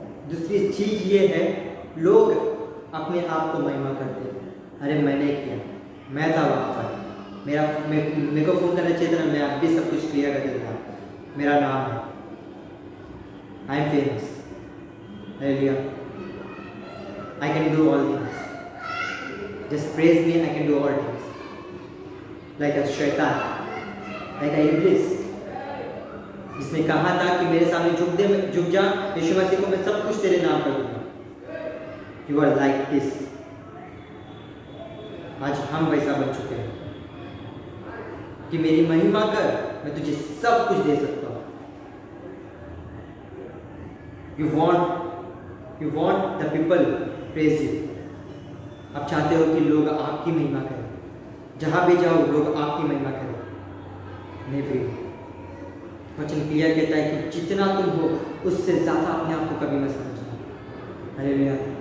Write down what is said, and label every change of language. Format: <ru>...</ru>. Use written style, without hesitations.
<hi>दूसरी चीज ये है, लोग अपने आप को महिमा करते हैं, अरे मैंने किया, मैं था वहाँ पर, मेरे को फोन करना चाहिए था, मैं अब भी सब कुछ क्लियर कर देता, मेरा नाम है,</hi> <en>I am famous,</en> <hi>hallelujah,</hi> <en>I can do all things. Just praise me, I can do all things. Like a शैतान, like a Iblis,</en> <hi>जिसने कहा था कि मेरे सामने झुक जा, यीशु मसीह को मैं सब कुछ तेरे नाम कर दूंगा।</hi> <en>You are like this.</en> <hi>आज हम वैसा बन चुके हैं कि मेरी महिमा कर, मैं तुझे सब कुछ दे सकता हूँ।</hi> <en>You want the people praise you.</en> <hi>आप चाहते हो कि लोग आपकी महिमा करें, जहाँ भी जाओ लोग आपकी महिमा करें। नहीं प्रिय, वचन क्लियर कहता है कि जितना तुम हो उससे ज़्यादा अपने आप को कभी मत समझना। हालेलुया।</hi>